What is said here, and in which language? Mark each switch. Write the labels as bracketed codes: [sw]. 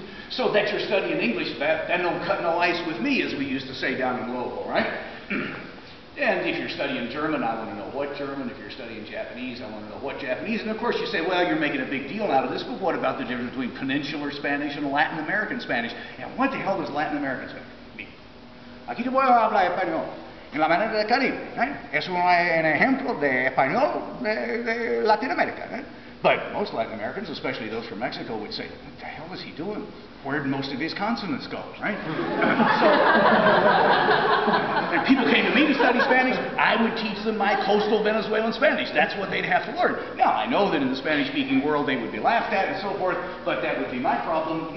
[en] So that you're studying English, that don't cut no ice with me, as we used to say down in Louisville, right? And if you're studying German, I want to know what German. If you're studying Japanese, I want to know what Japanese. And of course you say, well, you're making a big deal out of this, but what about the difference between peninsular Spanish and Latin American Spanish? And what the hell does Latin American Spanish mean? [es] Aquí te puedo hablar español. En la manera del Caribe. Es un ejemplo de español de Latinoamérica. [en] But most Latin Americans, especially those from Mexico, would say, what the hell is he doing? Where'd most of his consonants go, right? So, if people came to me to study Spanish, I would teach them my coastal Venezuelan Spanish. That's what they'd have to learn. Now, I know that in the Spanish-speaking world they would be laughed at and so forth, but that would be my problem.